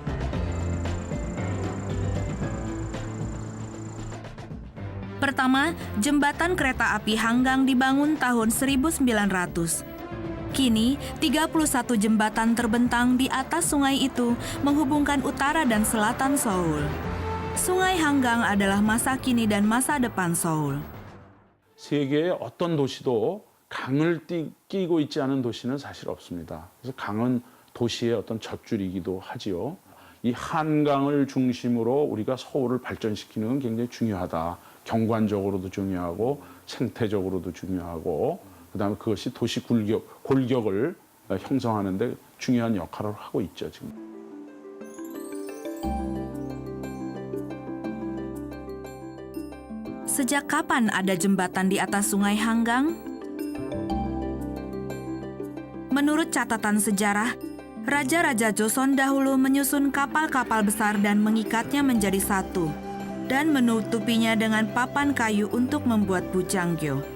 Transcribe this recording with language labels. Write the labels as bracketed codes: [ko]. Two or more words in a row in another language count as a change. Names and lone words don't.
[id] Pertama, jembatan kereta api Hanggang dibangun tahun 1900. Kini, 31 jembatan terbentang di atas sungai itu menghubungkan utara dan selatan Seoul. Sungai Hanggang adalah masa kini dan masa depan Seoul. [ko] 세계의 어떤 도시도 강을 끼고 있지 않은 도시는 사실 없습니다. 그래서 강은 도시의 어떤 젖줄이기도 하지요. 이 한강을 중심으로 우리가 서울을 발전시키는 건 굉장히 중요하다. 경관적으로도 중요하고 생태적으로도 중요하고 그다음에 그것이 도시 골격을 형성하는 데 중요한 역할을 하고 있죠, 지금. [id] Sejak kapan ada jembatan di atas Sungai Hanggang? Menurut catatan sejarah, Raja-Raja Joseon dahulu menyusun kapal-kapal besar dan mengikatnya menjadi satu, dan menutupinya dengan papan kayu untuk membuat bujanggyo.